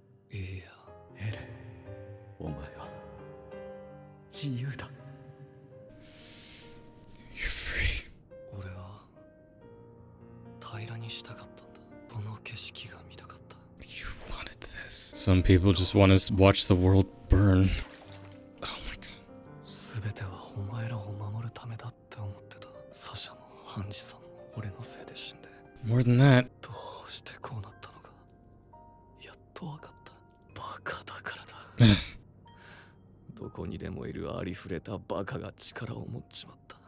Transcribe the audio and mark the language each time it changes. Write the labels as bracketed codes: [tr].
[ja] いや、エレン、お前は自由だ。 [en] You're free. [ja] 俺は平らにしたかったんだ。この景色が見たかった。 [en] You wanted this. Some people just want to watch the world burn. Oh my god. [ja] 全てはお前らを守るためだって思ってた。サシャもハンジさんも俺のせいで死んで、 [en] More than that. [ja] どうしてこうなったのかやっとわかった。バカだからだ。どこにでもいるありふれたバカが力を持っちまった。